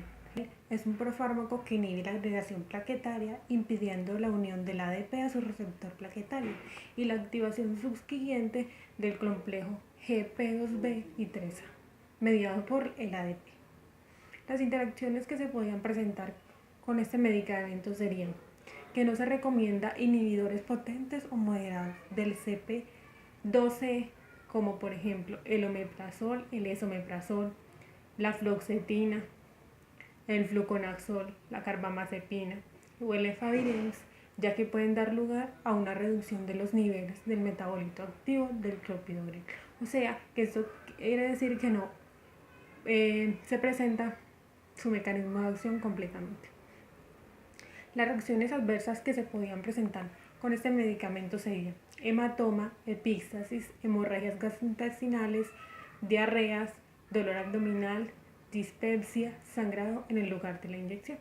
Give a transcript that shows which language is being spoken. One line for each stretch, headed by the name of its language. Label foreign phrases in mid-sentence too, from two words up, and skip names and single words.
Spanish: Es un profármaco que inhibe la agregación plaquetaria, impidiendo la unión del ADP a su receptor plaquetario y la activación subsiguiente del complejo GP2B y 3A, mediado por el ADP. Las interacciones que se podían presentar con este medicamento serían que no se recomienda inhibidores potentes o moderados del CP12, como por ejemplo el omeprazol, el esomeprazol, la fluoxetina, el fluconazol, la carbamazepina o el efavirenz, ya que pueden dar lugar a una reducción de los niveles del metabolito activo del clopidogrel. O sea, que esto quiere decir que no se presenta su mecanismo de acción completamente. Las reacciones adversas que se podían presentar con este medicamento serían hematoma, epíxtasis, hemorragias gastrointestinales, diarreas, dolor abdominal, dispepsia, sangrado en el lugar de la inyección.